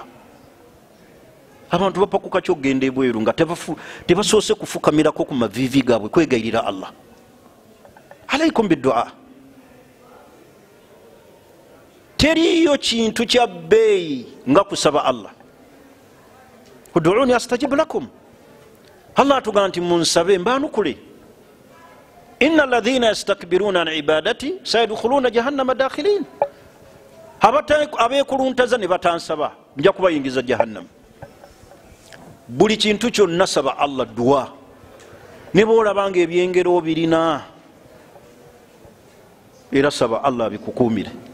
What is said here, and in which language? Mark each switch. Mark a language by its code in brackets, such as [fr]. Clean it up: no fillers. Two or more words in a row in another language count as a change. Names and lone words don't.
[lg] Abantu bapakuka kyogenda ebweru nga tebasoose kufukamirako ku maviivi gaabwe kwegayirira Allah. [ar] عليكم بالدعاء. [lg] Teriyo kintu kya bbeeyi nga kusaba Allah. [ar] ادعوني أستجب لكم. [lg] Allah atugamba nti munsabe mbaanukule. [ar] إن الذين يستكبرون عن عبادتي سيدخلون جهنم داخرين. [lg] Abeekuluntaza ne batansaba nja kubayingiza jahannam. Buli kintu kyonna saba Allah dua. Ne bw'olabanga ebyengero birina era saba Allah bikukuumire.